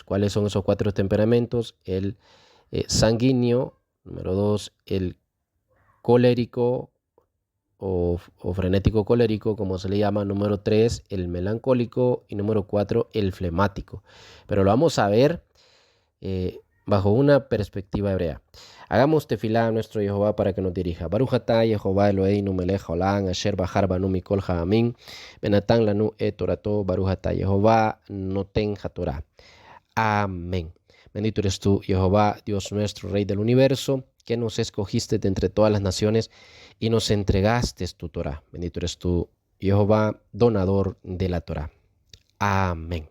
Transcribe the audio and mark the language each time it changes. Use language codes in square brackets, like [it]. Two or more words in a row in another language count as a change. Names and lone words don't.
[es] ¿Cuáles son esos cuatro temperamentos? El sanguíneo, número dos, el colérico o frenético colérico, como se le llama, número tres, el melancólico y número cuatro, el flemático. Pero lo vamos a ver bajo una perspectiva hebrea. Hagamos tefilá a nuestro Jehová para que nos dirija. [he] ברוך אתה יהוה אלהינו מלך העולם אשר בחר בנו מכל העמים ונתן לנו את תורתו ברוך אתה יהוה נותן התורה. [es] Amén. Bendito eres tú, Jehová, Dios nuestro, Rey del universo, que nos escogiste de entre todas las naciones y nos entregaste tu Torah. Bendito eres tú, Jehová, donador de la Torah. Amén.